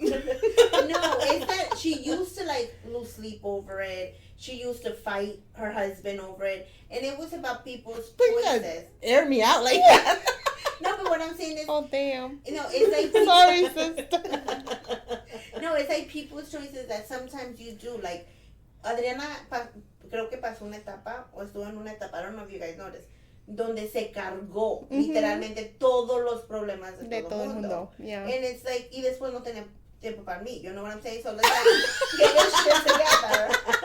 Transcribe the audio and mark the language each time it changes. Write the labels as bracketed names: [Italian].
[English] No, it's that she used to like lose sleep over it. She used to fight her husband over it, and it was about people's choices. Air me out like that. No, but what I'm saying is, Oh damn! you know, it's like Sorry, sister. No, it's like people's choices that sometimes you do. [Spanish] Like Adriana, creo que pasó una etapa o estuvo en una etapa. [English] I don't know if you guys noticed. [Spanish] Donde se cargó literalmente todos los problemas de todo el mundo. [English] Yeah. And it's like, [Spanish] y después no tenía tiempo para mí. [English] You know what I'm saying? So let's like, get your shit together.